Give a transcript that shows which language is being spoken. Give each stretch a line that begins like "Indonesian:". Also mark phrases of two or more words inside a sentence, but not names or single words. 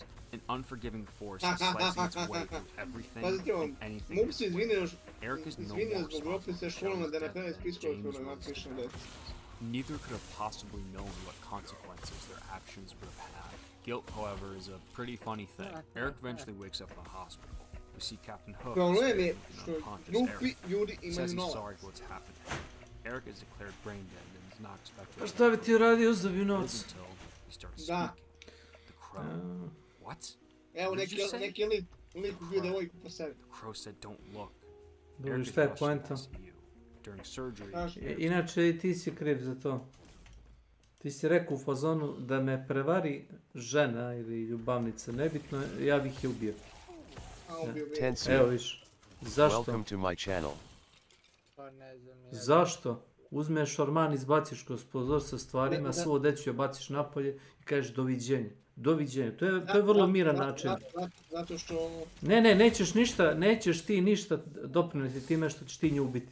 English: An unforgiving force is slicing its way through everything and anything. Eric is no more responsible for Shelley's death than James was. Neither could have possibly known what consequences their actions would have had. Guilt, however, is a pretty funny thing. Eric eventually wakes up in the hospital. We see Captain Hook
Serbian: Problem je
English: and
Serbian: što
English: unconscious
Serbian: grupi
English: Eric.
Serbian: ljudi
English: He
Serbian: imaju
English: says he's
Serbian: novac.
English: sorry for what's happened. Eric is declared brain dead and is not expected.
Serbian: Pa šta bi ti radio uz dobiju
English: It
Serbian: novac?
English: isn't until he starts
Serbian: Da.
English: speaking. The crow. What?
Serbian: Evo
English: What did you say?
Serbian: neki lik ubio devojku po sebi.
English: The crow said, "Don't look."
Serbian: Dobro,
English: Eric
Serbian: šta je
English: is rushed
Serbian: poenta?
English: to ICU. During surgery,
Serbian: Inače i ti si kriv za to. Ti si rekao u fazonu da me prevari žena ili ljubavnica, nebitno, ja bih je ubio. Evo viš. Zašto?
English: Welcome to my channel.
Serbian: Pa ne znam. Zašto? Uzmeš orman, izbaciš kroz prozor sa stvarima, svu odeću je baciš napolje i kažeš doviđenje. Doviđenje. To je vrlo miran način. Zato što... Ne, nećeš ti ništa doprinijeti time što ćeš ti nju ubiti.